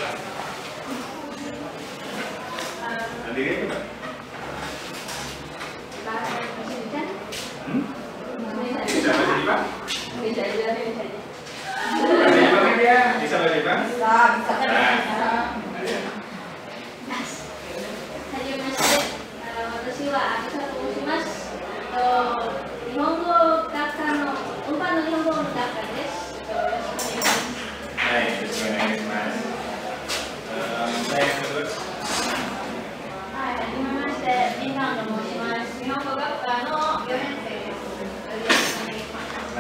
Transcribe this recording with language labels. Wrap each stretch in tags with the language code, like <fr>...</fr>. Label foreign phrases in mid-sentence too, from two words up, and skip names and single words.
<id>Nanti itu Mbak. Bisa bahasa Jepang? Bisa aja. Bahasa Jepang dia bisa bahasa Jepang? Bisa.</id> <ja>はじめまして、私は秋田と申します。日本語学科の運搬の日本語の学科です。よろしくお願いします。はい、よろしくお願いします。</ja> <id>saya yang kedua.</id> <ja>はい、はじめまして、ミンハンと申します。日本語学科の4年生です。よろしくお願いします。</ja>